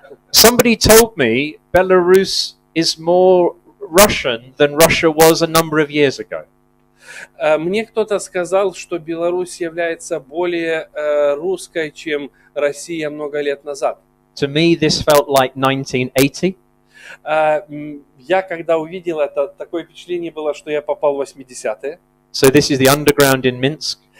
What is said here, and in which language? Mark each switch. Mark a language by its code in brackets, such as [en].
[en] Somebody told me Belarus is more Russian than Russia was a number of years ago. [ru] Мне кто-то сказал, что Беларусь является более русской, чем Россия много лет назад. [en] To me, this felt like 1980. [ru] Я когда увидел это, такое впечатление было, что я попал в 80-е. [en] So this is the underground in Minsk.